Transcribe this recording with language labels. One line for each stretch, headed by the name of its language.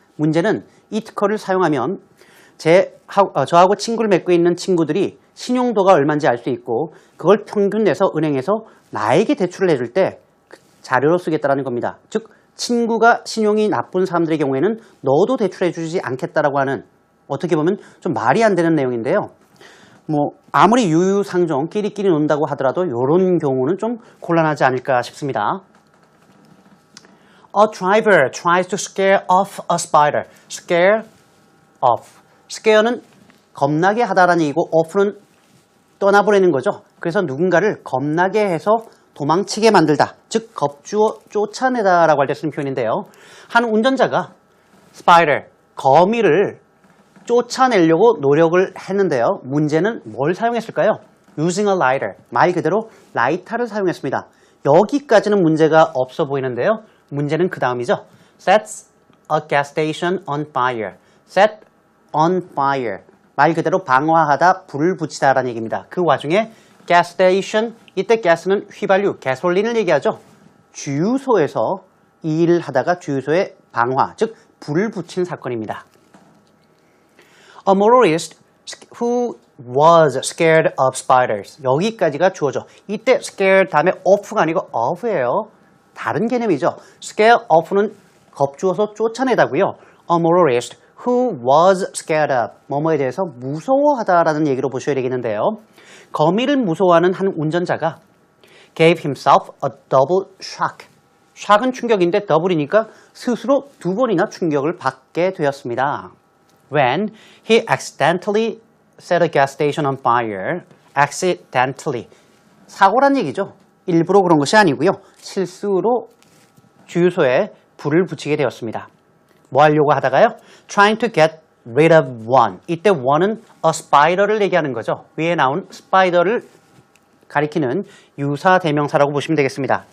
Korean: 문제는 이 특허를 사용하면 저하고 친구를 맺고 있는 친구들이 신용도가 얼마인지 알 수 있고 그걸 평균 내서 은행에서 나에게 대출을 해줄 때 자료로 쓰겠다는 겁니다. 즉 친구가 신용이 나쁜 사람들의 경우에는 너도 대출해 주지 않겠다라고 하는 어떻게 보면 좀 말이 안 되는 내용인데요. 아무리 유유상종 끼리끼리 논다고 하더라도 이런 경우는 좀 곤란하지 않을까 싶습니다.
English: A driver tries to scare off a spider. Scare off.
Korean: scare는 겁나게 하다라는 얘기고 off는 떠나보내는 거죠. 그래서 누군가를 겁나게 해서 도망치게 만들다. 즉 겁주어 쫓아내다라고 할 때 쓰는 표현인데요. 한 운전자가 spider, 거미를 쫓아내려고 노력을 했는데요. 문제는 뭘 사용했을까요?
English: Using a lighter.
Korean: 말 그대로 라이터를 사용했습니다. 여기까지는 문제가 없어 보이는데요. 문제는 그 다음이죠.
English: Sets a gas station on fire. Set on fire.
Korean: 말 그대로 방화하다, 불을 붙이다라는 얘기입니다. 그 와중에 gas station, 이때 가스는 휘발유, 가솔린을 얘기하죠. 주유소에서 이 일을 하다가 주유소에 방화, 즉 불을 붙인 사건입니다.
English: A motorist who was scared of spiders.
Korean: 여기까지가 주어죠. 이때 scared 다음에 off가 아니고 of예요. 다른 개념이죠. scare off는 겁주어서 쫓아내다고요.
English: A motorist who was scared of.
Korean: 뭐뭐에 대해서 무서워하다라는 얘기로 보셔야 되겠는데요. 거미를 무서워하는 한 운전자가
English: gave himself a double shock.
Korean: shock은 충격인데 double이니까 스스로 두 번이나 충격을 받게 되었습니다.
English: When he accidentally set a gas station on fire.
Korean: accidentally. 사고란 얘기죠. 일부러 그런 것이 아니고요. 실수로 주유소에 불을 붙이게 되었습니다. 뭐 하려고 하다가요?
English: Trying to get rid of one.
Korean: 이때 one은 a spider를 얘기하는 거죠. 위에 나온 spider를 가리키는 유사 대명사라고 보시면 되겠습니다.